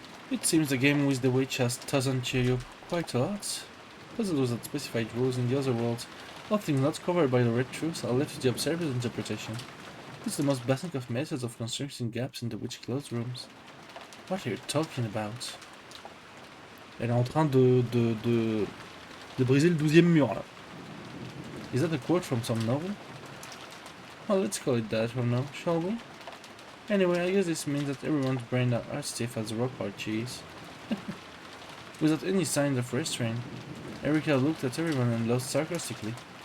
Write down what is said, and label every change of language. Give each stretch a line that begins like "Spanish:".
English: It seems the game with the witch doesn't cheer you up quite a lot. Puzzles without specified rules in the other worlds, all things not covered by the red truth are left to the observer's interpretation. It's the most basic of methods of constructing gaps in the witch closed rooms. What are you talking about?
French: Elle est en train de briser le 12e mur là.
English: Is that a quote from some novel? Well, let's call it that for now, shall we? Anyway, I guess this means that everyone's brains are as stiff as rock hard cheese. Without any signs of restraint, Erica looked at everyone and laughed sarcastically.